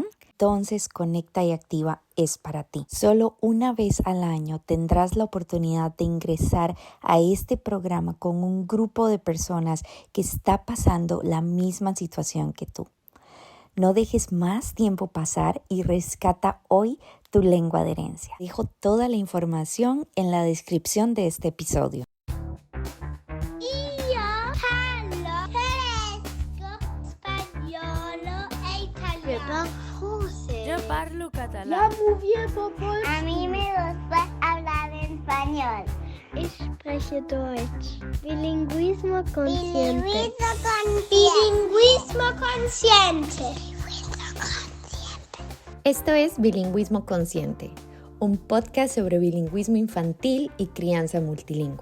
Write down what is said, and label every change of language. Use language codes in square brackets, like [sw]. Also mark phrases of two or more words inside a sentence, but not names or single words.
[es] Entonces Conecta y Activa es para ti. Solo una vez al año tendrás la oportunidad de ingresar a este programa con un grupo de personas que está pasando la misma situación que tú. No dejes más tiempo pasar y rescata hoy tu lengua de herencia. Dejo toda la información en la descripción de este episodio. [it] Io parlo tedesco, spagnolo e italiano. [es] Yo parlo Ya catalán. muy bien, papá. A mí me gusta hablar en español. [de] Ich spreche Deutsch. [es] Bilingüismo consciente. Bilingüismo consciente. Esto es Bilingüismo Consciente, un podcast sobre bilingüismo infantil y crianza multilingüe.